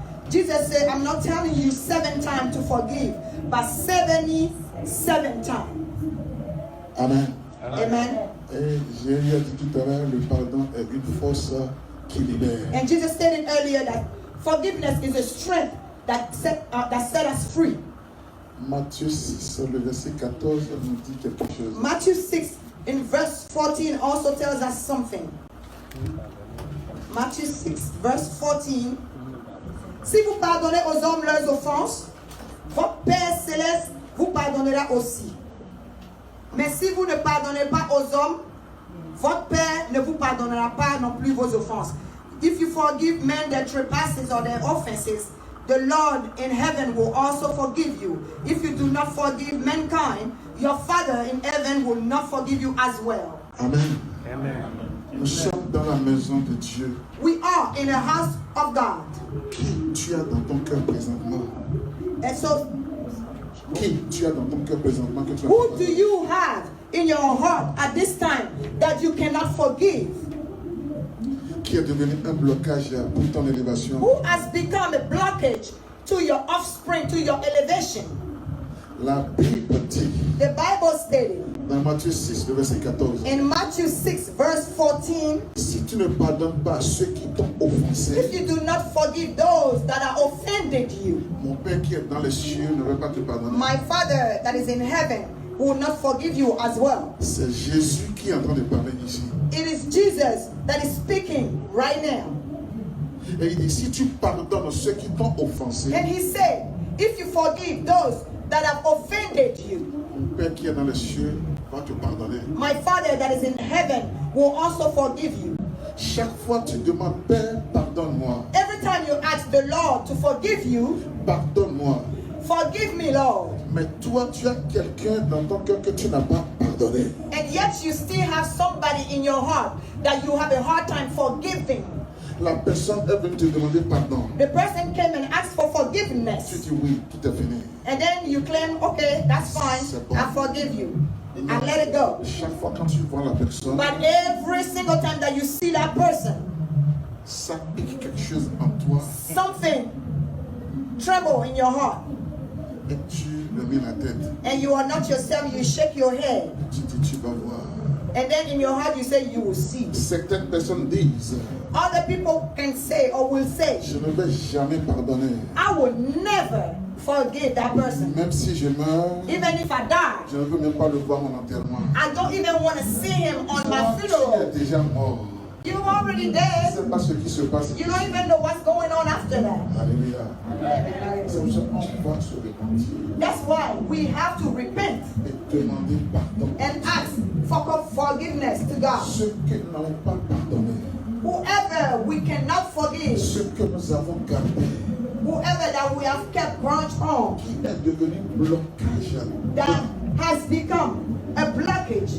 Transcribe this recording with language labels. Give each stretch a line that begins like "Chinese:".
English: Jesus said, I'm not telling you 7 times to forgive, but 77 times. Amen. Amen.
French: Et j'ai dit tout à l'heure, le pardon est une force qui libère.
English: And Jesus stated earlier that forgiveness is a strength that set us free.
French: Matthieu 6, le verset 14 nous dit quelque chose.
English: Matthew 6 in verse 14 also tells us something. Matthew 6 verse 14.
French: Si vous pardonnez aux hommes leurs offenses, votre Père céleste vous pardonnera aussi. Mais si vous ne pardonnez pas aux hommes, votre Père ne vous pardonnera pas non plus vos offenses.
English: If you forgive men their trespasses or their offenses, the Lord in heaven will also forgive you. If you do not forgive mankind, your Father in heaven will not forgive you as well. Amen. Amen.
French: Nous sommes dans la maison de Dieu.
English: We are in the house of God.
French: Qui tu as dans ton cœur présentement?
English: And so,
French: Qui tu as dans ton cœur présentement que tu as
English: who
French: pas
English: do
French: pardonné?
English: you have in your heart at this time that you cannot forgive?
French: Qui est devenu un blocage pour ton élévation?
English: Who has become a blockage to your offspring, to your elevation?
French: La Bible dit
English: The Bible stated
French: dans Matthieu 6, le verset 14.
English: in Matthew 6 verse 14,
French: Si tu ne pardonnes pas ceux qui t'ont offensé,
English: if you do not forgive those that are offended you,
French: mon Père qui est dans les cieux ne va pas te pardonner.
English: my Father that is in heaven will not forgive you as well.
French: C'est Jésus qui est en train de parler ici.
English: It is Jesus that is speaking right now.
French: Et il dit, si tu pardonnes ceux qui t'ont offensé,
English: And he said, if you forgive those that have offended you,
French: mon Père qui est dans les cieux va te pardonner.
English: my Father that is in heaven will also forgive you.
French: Chaque fois tu demandes, Père, pardonne-moi,
English: Every time you ask the Lord to forgive you,
French: pardonne-moi.
English: forgive me, Lord.
French: Mais toi, tu as quelqu'un dans ton cœur que tu n'as pas pardonné.
English: And yet you still have somebody in your heart that you have a hard time forgiving.
French: La personne est venue te demander pardon.
English: The person came and asked for
French: Tu
English: forgiveness.
French: dis oui, tout est fini.
English: And then you claim, okay, that's fine, I forgive you. And let it go.
French: Chaque fois quand tu vois la personne,
English: But every single time that you see that person,
French: ça pique quelque chose en toi
English: something tremble in your heart.
French: et tu le mets la tête.
English: And you are not yourself, you shake your head.
French: Tu dis, tu vas voir.
English: And then in your heart you say, you will see.
French: Certaines personnes disent,
English: Other people can say or will say,
French: je ne vais jamais pardonner.
English: I will never forgive that person.
French: Même si je meurs,
English: Even if I die,
French: je ne veux même pas le voir mon enterrement.
English: I don't even want to see him on my
French: Toi, tu
English: funeral.
French: es déjà mort.
English: You're already
French: Tu ne
English: dead.
French: sais pas ce qui se passe.
English: You don't even know what's going on after that.
French: Alléluia. C'est pour ça qu'on va se repentir
English: That's why we have to repent
French: et demander pardon.
English: and ask for forgiveness to God.
French: Ceux qui n'ont pas pardonné,
English: Whoever we cannot forgive,
French: ceux que nous avons gardés,
English: whoever that we have kept grudge on,
French: qui est devenu blocage
English: that has become a blockage